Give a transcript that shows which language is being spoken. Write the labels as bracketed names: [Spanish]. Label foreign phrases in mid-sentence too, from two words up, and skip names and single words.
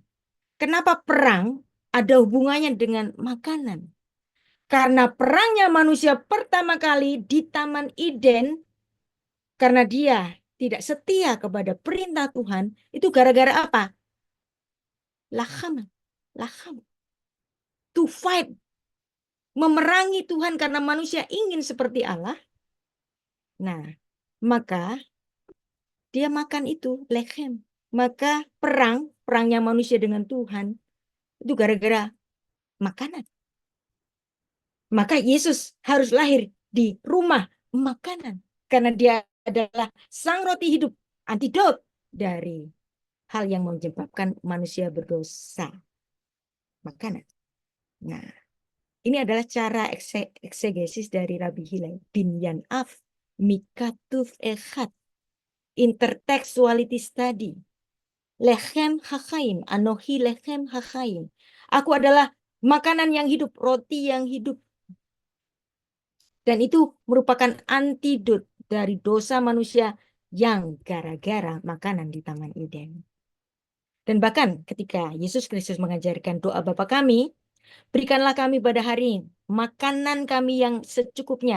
[Indonesian] Kenapa perang ada hubungannya dengan makanan? Karena perangnya manusia pertama kali di Taman Eden, karena dia tidak setia kepada perintah Tuhan, itu gara-gara apa? [Hebrew] לחם. לחם. [English] To fight. [Indonesian] Memerangi Tuhan karena manusia ingin seperti Allah. Nah, maka dia makan itu, lechem. Maka perangnya manusia dengan Tuhan, itu gara-gara makanan. Maka Yesus harus lahir di rumah makanan. Karena dia adalah sang roti hidup, antidot dari hal yang menyebabkan manusia berdosa. Makanan. Nah, ini adalah cara eksegesis dari Rabbi Hillel. [Hebrew] בנין אב, מכתוב אחד. [English] Intertextuality study. [Hebrew] לחם החיים, אנוכי לחם החיים. [Indonesian] Aku adalah makanan yang hidup, roti yang hidup. Dan itu merupakan antidot dari dosa manusia yang gara-gara makanan di Taman Eden. Dan bahkan ketika Yesus Kristus mengajarkan doa Bapa kami, berikanlah kami pada hari ini makanan kami yang secukupnya.